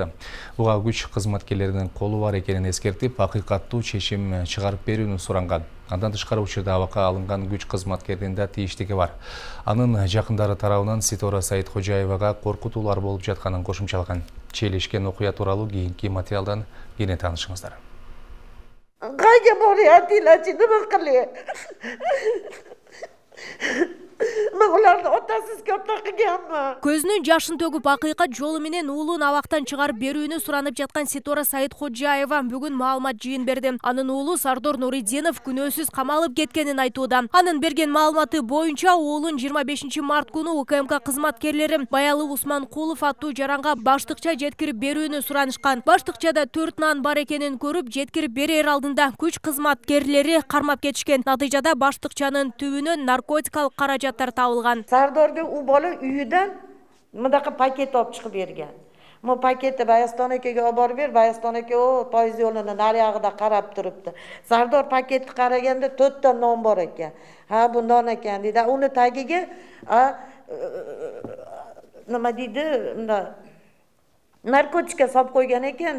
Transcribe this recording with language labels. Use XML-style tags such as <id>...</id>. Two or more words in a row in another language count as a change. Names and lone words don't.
<ky>Буга күч кызматкерлеринин колу бар экенин эскертип, акыйкаттуу чечим чыгарып берүүнү суранган. Андан тышкары учурда абакка алынган күч кызматкеринин да тийиштиги бар. Анын жакындары тарабынан Ситора Сайыткожаевага коркутуулар болуп жатканын кошумчалаган. Челишкен окуя тууралуу кийинки материалдан кене таанышыңыздар.</ky> <uz>Qayga boryaptilar-chi, nima qilay? Men ularni otasiz katta qilganman.</uz> <ky>Көзүнүн жашын төгүп акыйкат жолу менен уулун абактан чыгарып берүүнү суранып жаткан Ситора Сайыткожаева бүгүн маалымат жыйын берди. Анын уулу Сардор Нуридинов күнөөсүз камалып кеткенин айтууда. Анын берген маалыматы боюнча уулун 25 март күнү УКМК кызматкерлери Баялы Усманкулов аттуу жаранга баштыкча жеткирип берүүнү суранышкан. Баштыкчада 4 нан бар экенин көрүп, жеткирип берер алдында күч кызматкерлери кармап кетишкен. Натыйжада баштыкчанын түбүнөн наркотикалык каражаттар табылган.</ky> <uz>Sardorga u bola uyidan bundaqa paket olib chiqib bergan. Bu paketni Bayaston akaga olib borib ber, Bayaston aka o poyezd yo'lini nariyog'ida qarab turibdi. Sardor paketni qaraganda 4 ta non bor ekan. Ha, bu non ekan dedi. Uni tagiga nima deydi, unda narkotika solib qo'ygan ekanda.</uz>